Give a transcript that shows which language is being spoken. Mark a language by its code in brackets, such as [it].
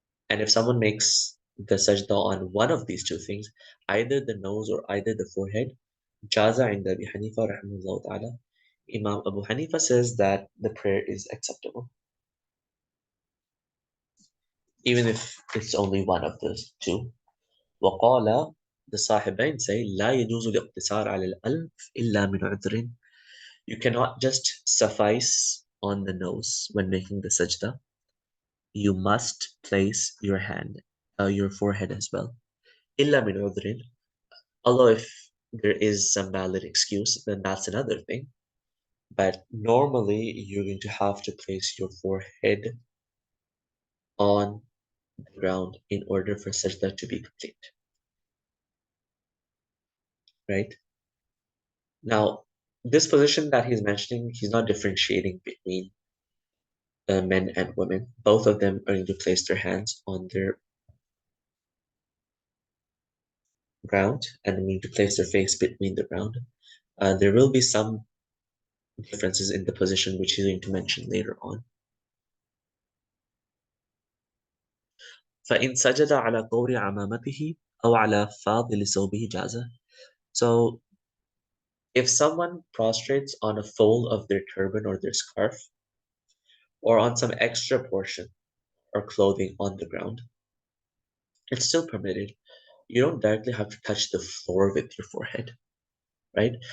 [en] And if someone makes the sajda on one of these two things, either the nose or either the forehead, [ar] جَازَ عِنْدَ أبي حنيفة رحمه الله تعالى. [en] Imam Abu Hanifa says that the prayer is acceptable, even if it's only one of those two. [ar] وقال, [en] the Sahibain say, [ar] لا يجوز الاقتصار على الألف إلا من عذر. [en] You cannot just suffice on the nose when making the sajda. You must place your your forehead as well. [ar] إلا من عذر. [en] Although if there is some valid excuse, then that's another thing. But normally you're going to have to place your forehead on the ground in order for sajda to be complete. Right? Now, this position that he's mentioning, he's not differentiating between men and women. Both of them are going to place their hands on their ground and going to place their face between the ground. There will be some differences in the position which he's going to mention later on. [ar] فإن سجد على قور عمامته أو على فاضل ثوبه جاز. [en] So if someone prostrates on a fold of their turban or their scarf, or on some extra portion or clothing on the ground, it's still permitted. You don't directly have to touch the floor with your forehead, right?